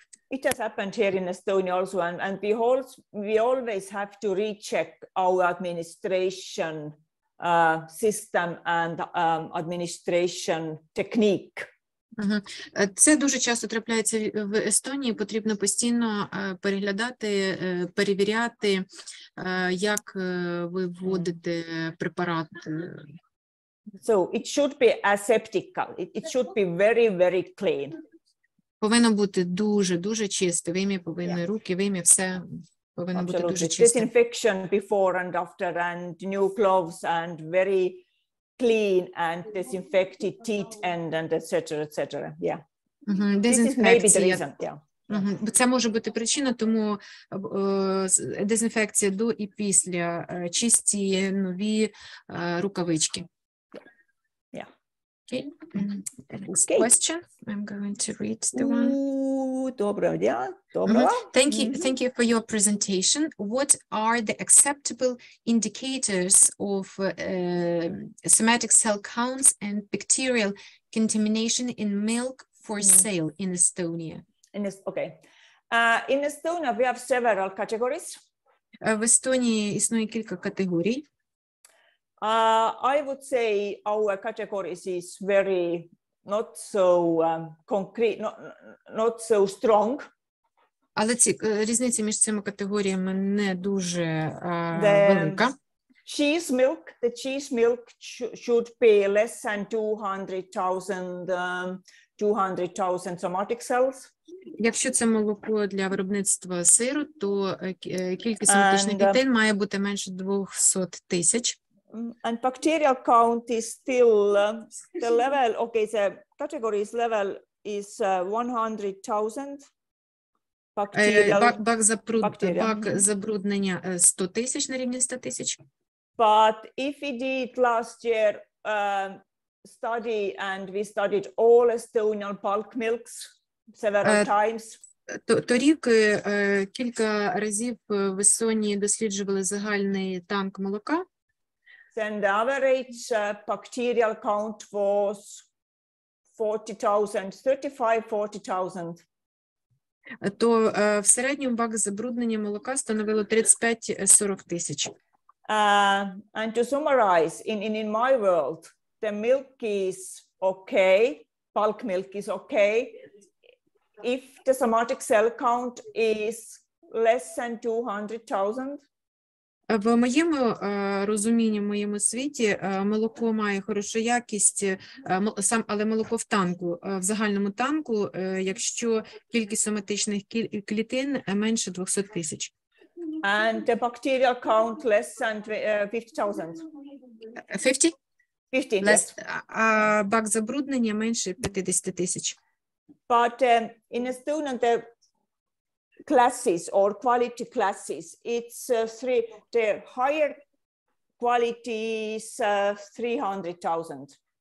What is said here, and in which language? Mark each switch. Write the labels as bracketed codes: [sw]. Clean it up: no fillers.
[en] It has happened here in Estonia also, and we always have to recheck our administration system and administration technique. [uk] Це дуже часто трапляється в Естонії, потрібно постійно переглядати, перевіряти, як ви вводите препарат. [en] So it should be aseptical, it should be very, very clean. [uk] Повинно бути дуже чисто, вим'я повинно, руки, вим'я, все повинно бути дуже чисто. [en] Disinfection before and after, and new gloves, and very clean and disinfected teeth and etc. Yeah. This is maybe the reason. Yeah. [uk] Це може бути причина, тому дезінфекція до і після, чисті нові рукавички. [en] Yeah. Okay. Next question. I'm going to read the one. [uk] Доброго дня. [en] Thank you for your presentation. What are the acceptable indicators of somatic cell counts and bacterial contamination in milk for sale in Estonia? In Estonia we have several categories. [uk] В Естонії існує кілька категорій. [en] I would say our categories is very not so concrete, not so strong. [uk] Але різниця між цими категоріями не дуже велика. [en] The cheese milk should be less than 200,000 somatic cells. [uk] Якщо це молоко для виробництва сиру, то кількість соматичних клітин має бути менше 200,000. [en] And bacterial count is still the level, the categories level is 100,000. [uk] Бак забруднення 100,000 на рівні 100,000. [en] But if we did last year study and we studied all Estonian bulk milks several times. [uk] Торік кілька разів в Естонії досліджували загальний танк молока. [en] Then the average bacterial count was 40,000, 35-40,000. [uk] То в середньому бак забруднення молока становило 35-40,000. [en] And to summarize, in my world, the milk is okay, bulk milk is okay. If the somatic cell count is less than 200,000. [uk] В моєму розумінні, в моєму світі молоко має хорошу якість, але молоко в танку, в загальному танку, якщо кількість соматичних клітин менше 200,000. [en] And the bacterial count less than 50,000. 50? 50, yes. [uk] А бак забруднення менше 50,000. [en] But in Estonia, the classes or quality classes, it's the higher quality is 300,000.